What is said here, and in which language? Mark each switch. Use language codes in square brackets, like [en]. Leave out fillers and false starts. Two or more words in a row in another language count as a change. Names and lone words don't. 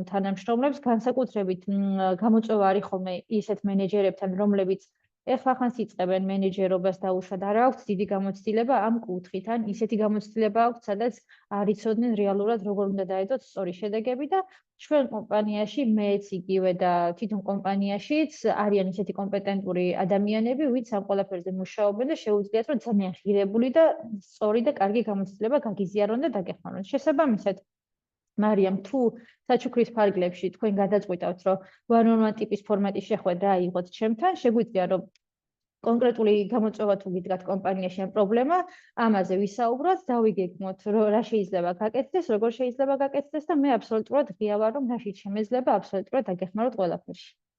[ka] თანამშრომლებს, განსაკუთრებით გამოწვევა არის ხოლმე ისეთ მენეჯერებთან, რომლებიც ეხლახანს იწყებენ მენეჯერობას და უშუალოდ არ აქვს დიდი გამოცდილება ამ კუთხით, ან ისეთი გამოცდილება აქვს, სადაც არ იცოდნენ რეალურად როგორ უნდა დაედოთ სწორი შედეგები და ჩვენ კომპანიაში მეც იგივე და თვითონ კომპანიაშიც არიან ისეთი კომპეტენტური ადამიანები, ვინც ამ ყველაფერზე მუშაობენ და შეუძლიათ რომ ძალიან ღირებული და სწორი და კარგი გამოცდილება გაგიზიარონ და დაგეხმარონ. შესაბამისად, მარიამ, თუ საჩუქრის ფარგლებში თქვენ გადაწყვიტავთ, რომ one-on-one ტიპის ფორმატი შეხვედრა აიღოთ ჩემთან, შეგვიძლია რომ კონკრეტული გამოწვევა თუ გიდგათ კომპანიაში ამ პრობლემა, ამაზე ვისაუბროთ, დავიგეგმოთ, რა შეიძლება გაკეთდეს, როგორ შეიძლება გაკეთდეს და მე აბსოლუტურად ღია ვარ, რომ რაშიც შემეძლება, აბსოლუტურად დაგეხმაროთ ყველაფერში.